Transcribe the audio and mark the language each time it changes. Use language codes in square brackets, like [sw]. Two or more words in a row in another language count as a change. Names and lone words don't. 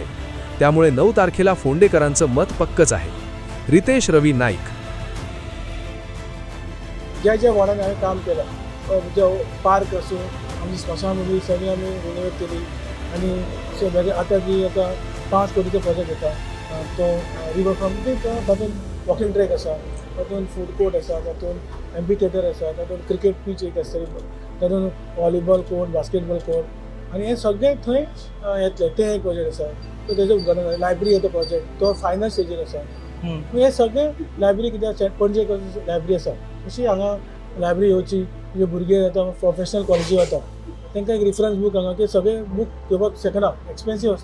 [mr] त्यामुळे 9 तारखेला फोंडेकरांचं मत पक्कच आहे. रितेश रवी नाईक. ज्या वाड्याने आम्ही काम केलं, म्हणजे पार्क असो, आमची स्मशानभूमी सगळी आम्ही रिनोव्हेट केली. आणि आता जी आता 5 कोटीचा प्रोजेक्ट होता, [kok] तो रिवरफ्रंट तातूंत [en] walking track [kok] आसा, तातूंत [en] food court [kok] आसा, तातूंत [en] amphitheatre [kok] आसा, तातूंत [en] cricket pitch [kok] एक आसतली, तातूंत [en] volleyball court, basketball court, [kok] आनी हे सगळे थंय येतले. ते एक प्रोजेक्ट आसा. तो तेजें उद्घाटन. लायब्ररी येता प्रोजेक्ट, तो फायनल स्टेजीर आसा. हे सगळे लायब्ररी कित्याक पणजे लायब्ररी आसा, अशी हांगा लायब्ररी येवची, जे भुरगे आतां [en] professional college [kok] वता तांकां एक [en] reference book [kok] हांगा, ते सगळे बूक घेवपाक शकना, एक्सपेन्सीव आसता.